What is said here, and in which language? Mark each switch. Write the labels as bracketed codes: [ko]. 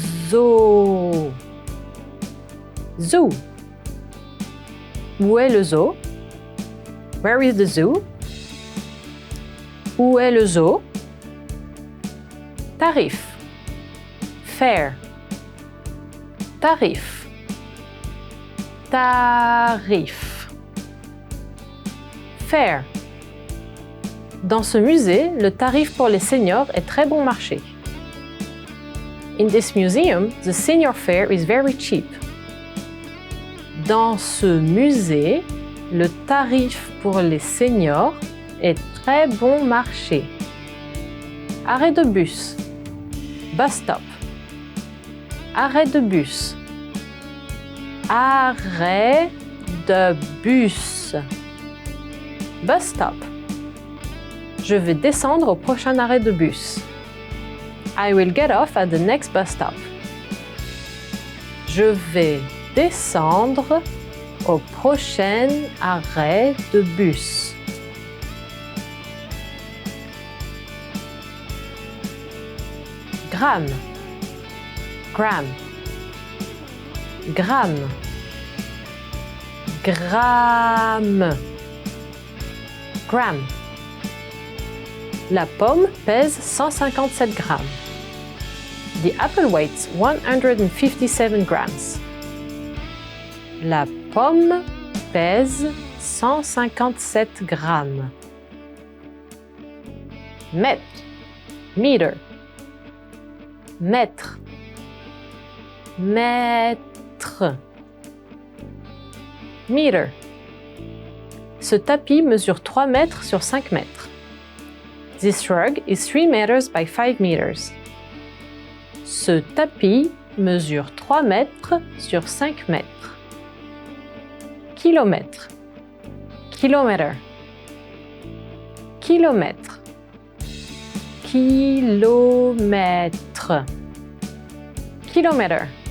[fr] Zoo. Zoo. Où est le zoo? [en] Where is the zoo? [fr] Où est le zoo? Tarif. Fare. Tarif. Tarif. Fare. Dans ce musée, le tarif pour les seniors est très bon marché. [en] In this museum, the senior fare is very cheap. [fr] Dans ce musée, le tarif pour les seniors est très bon marché. Arrêt de bus. Bus stop. Arrêt de bus. Arrêt de bus. Bus stop. Je vais descendre au prochain arrêt de bus. [en] I will get off at the next bus stop. [fr] Je vais descendre au prochain arrêt de bus. Gramme. Gramme. Gramme. Gramme. Gramme. La pomme pèse 157 grammes. [en] The apple weighs 157 grams. [fr] La pomme pèse 157 grammes. Mètre. Meter. Mètre. Mètre. [en] Meter. [fr] Ce tapis mesure 3 mètres sur 5 mètres. [en] This rug is 3 meters by 5 meters. [fr] Ce tapis mesure 3 mètres sur 5 mètres. Kilomètre. Kilomètre. Kilomètre. Kilomètre. Kilomètre.